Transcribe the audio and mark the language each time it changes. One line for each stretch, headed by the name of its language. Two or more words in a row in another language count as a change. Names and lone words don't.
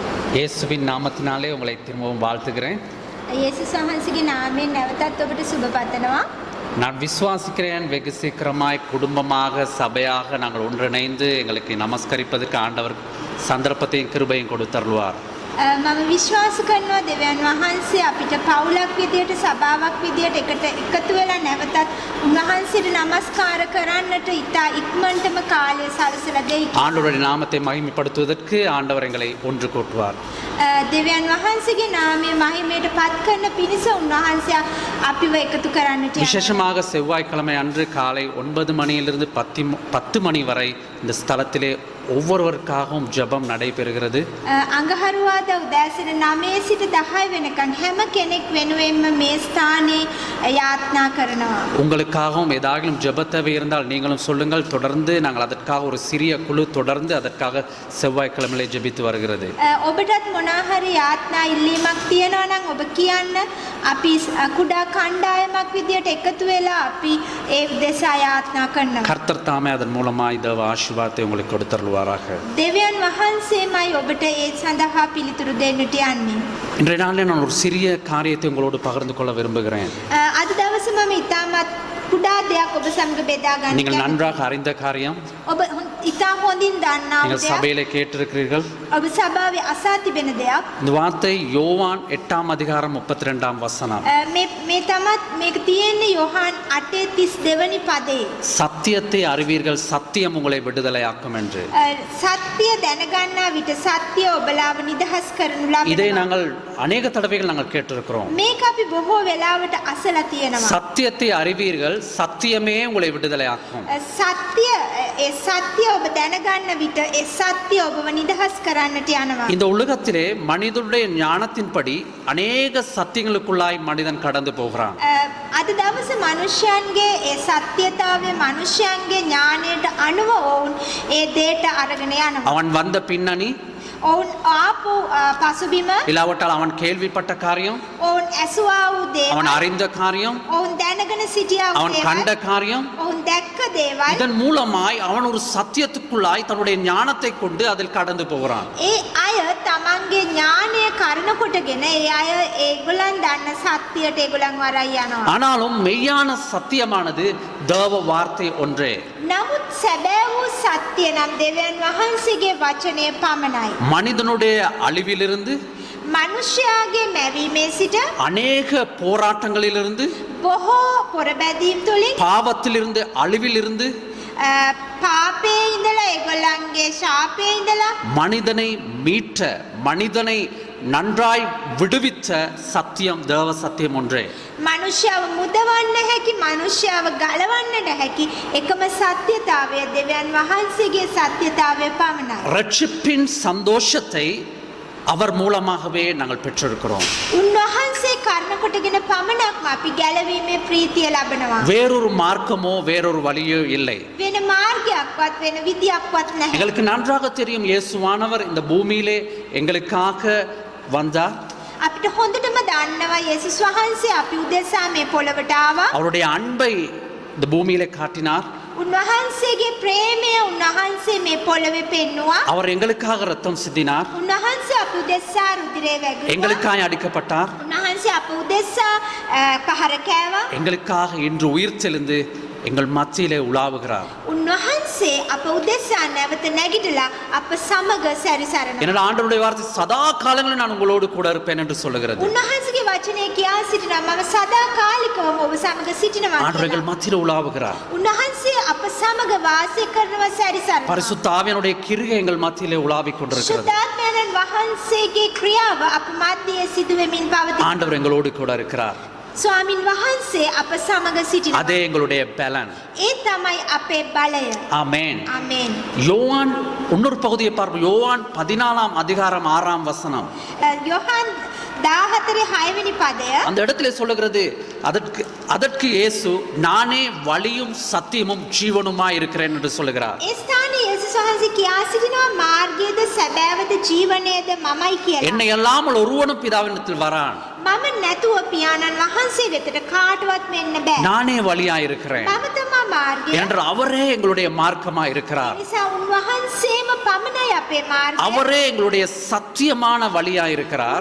Tamil: இயேசுவின் நாமத்தினாலே உங்களை திரும்பவும் வாழ்த்துகிறேன்.
Sinhala: යේසුස් වහන්සේගේ නාමයෙන් නැවතත් ඔබට සුබ පතනවා.
Tamil: நான் விசுவாசிக்கிறேன், வெகு சீக்கிரமாய் குடும்பமாக சபையாக நாங்கள் ஒன்றிணைந்து எங்களுக்கு நமஸ்கரிப்பதற்கு ஆண்டவர் சந்தர்ப்பத்தையும் கிருபையும் கொடுத்தருள்வார்.
Sinhala: මම විශ්වාස කරනවා දෙවියන් වහන්සේ අපිට පවුලක් විදියට සභාවක් විදියට එකතු වෙලා නැවතත් උන්වහන්සේට নমස්කාර කරන්නට ඉතා ඉක්මනටම කාලය සලසලා දෙයි.
Tamil: ஆண்டவருடைய நாமத்தை மகிமைப்படுத்துவதற்கு ஆண்டவர் எங்களை ஒன்று கூட்டுவார்.
Sinhala: දෙවියන් වහන්සේගේ නාමය මහිමයට පත් කරන පිණිස උන්වහන්සේ අපිව එකතු කරන්නට යනවා.
Tamil: விசேஷமாக செவ்வாய்க்கிழமை அன்று காலை 9 மணியிலிருந்து 10 மணி வரை இந்த ஸ்தலத்திலே ஒவ்வொருவருக்காகவும் ஜெபம் நடைபெறுகிறது.
Sinhala: අඟහරුවාදා උදෑසන 9 සිට 10 වෙනකන් හැම කෙනෙක් වෙනුවෙන්ම මේ ස්ථානයේ යාත්නා කරනවා.
Tamil: உங்களுக்காகவும் ஏதாகிலும் ஜெப தேவை இருந்தால் நீங்களும் சொல்லுங்கள். தொடர்ந்து நாங்கள் அதற்காக ஒரு சிறிய குழு தொடர்ந்து அதற்காக செவ்வாய்க்கிழமையிலே ஜெபித்து வருகிறது.
Sinhala: ඔබටත් මොනවා හරි යාත්නා ඉල්ලීමක් තියෙනවා නම් ඔබ කියන්න. අපි කුඩා කණ්ඩායමක් විදියට එකතු වෙලා අපි ඒ උදෙසා යාත්නා කරනවා.
Tamil: கர்த்தர் தாமே அதன் மூலமாய் தேவ ஆசீர்வாதத்தை உங்களுக்கு கொடுத்தருள்வாராக.
Sinhala: දෙවියන් වහන්සේමයි ඔබට ඒ සඳහා පිළිතුරු දෙන්නට යන්නේ.
Tamil: இன்றைய நாளில் நான் ஒரு சிறிய காரியத்தை உங்களோடு பகிர்ந்து கொள்ள விரும்புகிறேன்.
Sinhala: අද දවසේ මම ඉතාමත් කුඩා දෙයක් ඔබ සමග බෙදා ගන්න
Tamil: நீங்கள் நன்றாக அறிந்த காரியம்.
Sinhala: ඔබ ඉතා හොඳින් දන්නා
Tamil: நீங்கள்
Sinhala: දෙයක්.
Tamil: சபையிலே கேட்டிருக்கிறீர்கள்.
Sinhala: ඔබ සභාවේ අසා තිබෙන දෙයක්.
Tamil: இந்த வார்த்தை யோவான் 8 அதிகாரம் 32 வசனம்.
Sinhala: මේ තමත් මේක තියෙන්නේ යොහාන් 8:32 වෙනි පදේ.
Tamil: சத்தியத்தை அறிவீர்கள், சத்தியம் உங்களை விடுதலையாக்கும் என்று.
Sinhala: සත්‍ය දැනගන්නා විට සත්‍ය ඔබලාව නිදහස් කරනු
Tamil: இதை
Sinhala: ලබනවා.
Tamil: நாங்கள் அநேக தடவைகள் நாங்கள் கேட்டிருக்கிறோம்.
Sinhala: මේක අපි බොහෝ වෙලාවට අසලා තියෙනවා.
Tamil: சத்தியத்தை அறிவீர்கள், சத்தியமே உங்களை விடுதலையாக்கும்.
Sinhala: ඒ සත්‍ය ඔබ දැනගන්න විට ඒ සත්‍ය ඔබව නිදහස් කරන්නට යනවා.
Tamil: இந்த உலகத்திலே மனிதனுடைய ஞானத்தின்படி அநேக சத்தியங்களுக்குள்ளாய் மனிதன் கடந்து போகிறான்.
Sinhala: අද දවසේ මනුෂ්‍යයන්ගේ ඒ සත්‍යතාවය මනුෂ්‍යයන්ගේ ඥානයට අනුව ඔවුන් ඒ දේට අරගෙන යනවා.
Tamil: அவன் வந்த பின்னணி,
Sinhala: ඔවුන් ආපු පසුබිම,
Tamil: இல்லாவிட்டால் அவன் கேள்விப்பட்ட காரியம்,
Sinhala: ඔවුන් ඇසුවා වූ
Tamil: அவன்
Sinhala: දේවල්,
Tamil: அறிந்த காரியம்,
Sinhala: ඔවුන් දැනගෙන සිටියා වූ
Tamil: அவன் கண்ட
Sinhala: දේවල්,
Tamil: காரியம்,
Sinhala: ඔවුන් දැක්ක දේවල්,
Tamil: இதன் மூலமாய் அவன் ஒரு சத்தியத்துக்குள்ளாய் தன்னுடைய ஞானத்தை கொண்டு அதில் கடந்து போகிறான்.
Sinhala: ඒ අය තමන්ගේ ඥානය කරන කොටගෙන ඒ අය ඒගොල්ලන් දන්න සත්‍යයට ඒගොල්ලන් වරයි යනවා.
Tamil: ஆனாலும் மெய்யான சத்தியமானது தேவ வார்த்தை ஒன்றே.
Sinhala: නමුත් සැබෑ වූ සත්‍ය නම් දෙවියන් වහන්සේගේ වචනය පමණයි.
Tamil: மனிதனுடைய அழிவிலிருந்து,
Sinhala: මනුෂ්‍යයාගේ මැවීමේ සිට
Tamil: அநேக போராட்டங்களிலிருந்து,
Sinhala: බොහෝ පොරබැදීම් තුළින්
Tamil: பாவத்திலிருந்து, அழிவிலிருந்து
Sinhala: පාපේ ඉඳලා ඒගොල්ලන්ගේ ශාපේ ඉඳලා
Tamil: மனிதனை மீட்ட, மனிதனை நன்றாய் விடுவித்த சத்தியம் தேவ சத்தியம் ஒன்றே.
Sinhala: මනුෂ්‍යව මුදවන්න හැකි මනුෂ්‍යව ගලවන්නට හැකි එකම සත්‍යතාවය දෙවියන් වහන්සේගේ සත්‍යතාවය පමණයි.
Tamil: ரட்சிப்பின் சந்தோஷத்தை அவர் மூலமாகவே நாங்கள் பெற்றிருக்கிறோம்.
Sinhala: උන්වහන්සේ කර්ණ කොටගෙන පමණක්ම අපි ගැලවීමේ ප්‍රීතිය ලබනවා.
Tamil: வேறொரு மார்க்கமோ வேறொரு வழியோ இல்லை.
Sinhala: වෙන මාර්ගයක්වත් වෙන විදියක්වත් නැහැ.
Tamil: எங்களுக்கு நன்றாக தெரியும், இயேசுவானவர் இந்த பூமியிலே எங்களுக்காக வந்தார்.
Sinhala: අපිට හොඳටම දන්නවා යේසුස් වහන්සේ අපි උදෙසා මේ පොළවට ආවා.
Tamil: அவருடைய அன்பை இந்த பூமியிலே காட்டினார்.
Sinhala: උන්වහන්සේගේ ප්‍රේමය උන්වහන්සේ මේ පොළවේ පෙන්නුවා.
Tamil: அவர் எங்களுக்காக ரத்தம் சிந்தினார்.
Sinhala: උන්වහන්සේ අප උදෙසා රුධිරය වැගුවා.
Tamil: எங்களுக்காய் அடிக்கப்பட்டார்.
Sinhala: උන්වහන්සේ අප උදෙසා පහර කෑවා.
Tamil: எங்களுக்காக இன்று உயிர் தெளிந்து எங்கள் மத்தியிலே உலாவுகிறார்.
Sinhala: උන්වහන්සේ අප උදෙසා නැවත නැගිටලා අප සමග සැරිසරනවා.
Tamil: என்னோட ஆண்டவருடைய வார்த்தை சதா காலங்களில் நான் உங்களோடு கூட இருப்பேன் என்று சொல்லுகிறது.
Sinhala: උන්වහන්සේගේ වචනේ කියා සිටිනවා මම සදා කාලිකවම ඔබ සමග සිටිනවා.
Tamil: ஆண்டவர் எங்கள் மத்தியிலே உலாவுகிறார்.
Sinhala: උන්වහන්සේ අප සමග වාසය කරනවා සැරිසරනවා.
Tamil: பரிசுத்த ஆவியானுடைய கிருகை எங்கள் மத்தியிலே உலாவிக் கொண்டிருக்கிறது.
Sinhala: සුද්ධාත්මයන් වහන්සේගේ ක්‍රියාව අප මැදේ සිදු වෙමින් පවතී.
Tamil: ஆண்டவர் எங்களோடு கூட இருக்கிறார்.
Sinhala: ස්වාමින් වහන්සේ අප සමග සිටිනවා.
Tamil: அதே எங்களுடைய பலன்.
Sinhala: ඒ තමයි අපේ බලය.
Tamil: ஆமென்.
Sinhala: ආමේන්.
Tamil: யோவான் இன்னொரு பகுதியை பார்ப்போம். யோவான் 14 அதிகாரம் 6 வசனம்.
Sinhala: යොහන් 14 6 වෙනි පදය.
Tamil: அந்த இடத்துல சொல்லுகிறது, அதற்கு இயேசு நானே வழியும் சத்தியமும் ஜீவனுமாய் இருக்கிறேன் என்று சொல்லுகிறார்.
Sinhala: ඒ ස්ථානයේ යේසුස් වහන්සේ කියා සිටිනවා මාර්ගයේද සැබෑවද ජීවනයේද මමයි කියලා.
Tamil: என்னை அல்லாமல் ஒருவனும் பிதாவினிடத்தில் வரான்.
Sinhala: මම නැතුව පියාණන් වහන්සේ වෙතට කාටවත් මෙන්න බෑ.
Tamil: நானே வழியா இருக்கிறேன்
Sinhala: මම තමා මාර්ගය.
Tamil: என்று அவரே எங்களுடைய மார்க்கமா இருக்கிறார்.
Sinhala: නිසා උන්වහන්සේම පමණයි අපේ මාර්ගය.
Tamil: அவரே எங்களுடைய சத்தியமான வழியா இருக்கிறார்.